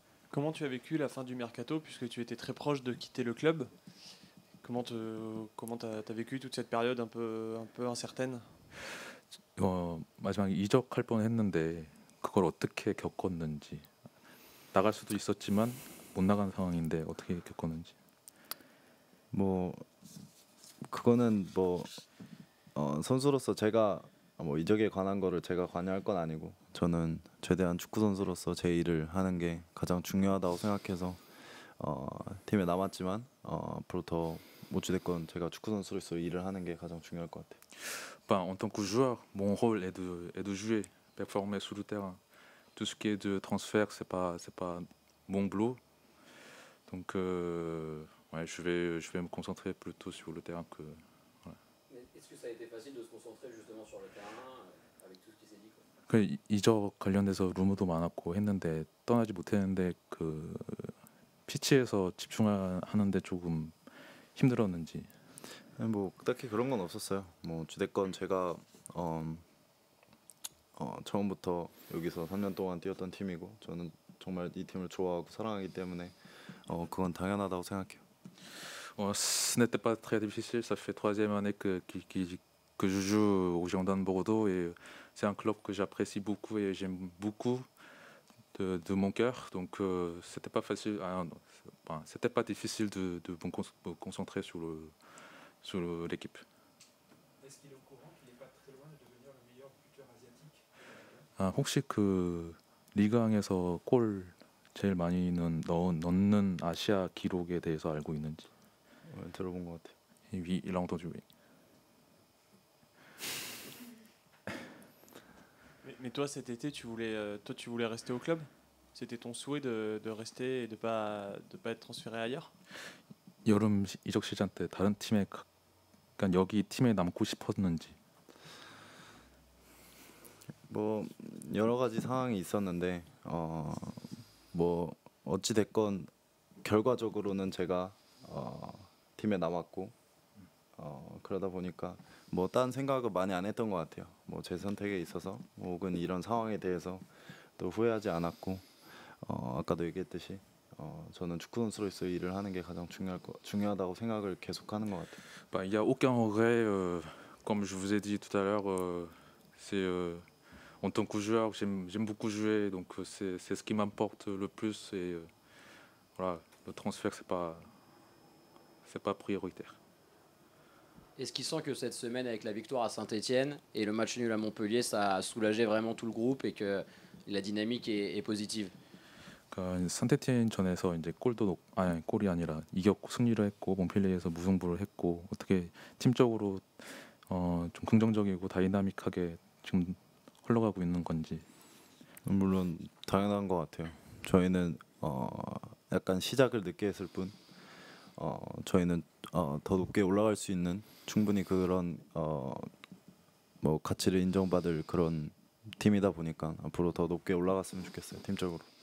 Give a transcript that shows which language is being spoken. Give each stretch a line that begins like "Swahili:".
French: Comment tu as vécu la fin du mercato puisque tu étais très proche de quitter le club? Comment t'as vécu toute cette période un peu incertaine?
Korean: 마지막에 이적할 뻔했는데 그걸 어떻게 겪었는지. 나갈 수도 있었지만 못 나간 상황인데 어떻게 겪었는지. 뭐 그거는 뭐 선수로서 제가 뭐 이적에 관한 거를 제가 관여할 건 아니고 저는 최대한 축구 선수로서 제 일을 하는 게 가장 중요하다고 생각해서 팀에 남았지만 앞으로 더 어찌됐건 제가 축구 선수로서 일을 하는 게 가장 중요할 것 같아요.
French: En tant que joueur, mon rôle est de jouer, performer sur le terrain. Tout ce qui est de transfert, c'est pas mon boulot. Donc ouais, je vais me concentrer plutôt sur le terrain que. Voilà. Est-ce que ça a été facile de se concentrer justement sur le terrain avec tout ce qui s'est dit, quoi?
Korean: 그 이적 관련돼서 루머도 많았고 했는데 떠나지 못했는데 그 그 피치에서 집중하는데 조금 힘들었는지. 뭐 딱히 그런 건 없었어요. 뭐 주대건 제가 처음부터 여기서 3년 동안 뛰었던 팀이고 저는 정말 이 팀을 좋아하고 사랑하기 때문에 그건 당연하다고 생각해요.
French: Ce n'était pas très difficile, ça fait 3e année que je joue au Girondins de Bordeaux et c'est un club que j'apprécie beaucoup et j'aime beaucoup de mon cœur. Donc c'était pas facile, c'était pas difficile de me concentrer sur l'équipe. Est-ce qu'il est au courant qu'il n'est pas très loin de devenir le meilleur buteur asiatique?
Korean: 혹시 그 리그왕에서 골 제일 많이 넣는 아시아 기록에 대해서 알고 있는지? 들어본 것 같아요.
French: Oui, il a entendu, oui. Mais toi, cet été, tu voulais rester au club? C'était ton souhait de rester et de pas être transféré ailleurs?
Korean: 여름 이적 시장 때 다른 팀에 그러니까 여기 팀에 남고 싶었는지. 뭐 여러 가지 상황이 있었는데 뭐 어찌 됐건 결과적으로는 제가 팀에 남았고 그러다 보니까 뭐 딴 생각을 많이 안 했던 것 같아요. 뭐 제 선택에 있어서 혹은 이런 상황에 대해서 또 후회하지 않았고 아까도 얘기했듯이 저는 축구 선수로서 일을 하는 게 가장 중요하다고 생각을 계속하는 것 같아요.
French: Il y a aucun regret, comme je vous ai dit tout à l'heure, c'est en tant que joueur, j'aime beaucoup jouer, donc c'est ce qui m'importe le plus et voilà, le transfert c'est pas prioritaire. Est-ce qu'il sent que cette semaine avec la victoire à Saint-Etienne et le match nul à Montpellier, ça a soulagé vraiment tout le groupe et que la dynamique est positive?
Korean: 그러니까 산테티엔 전에서 이제 골이 아니라 이겼고 승리를 했고 몬펠리에서 무승부를 했고 어떻게 팀적으로 좀 긍정적이고 다이나믹하게 지금 흘러가고 있는 건지. 물론 당연한 것 같아요. 저희는 약간 시작을 늦게 했을 뿐 저희는 더 높게 올라갈 수 있는 충분히 그런 뭐 가치를 인정받을 그런 팀이다 보니까 앞으로 더 높게 올라갔으면 좋겠어요, 팀적으로.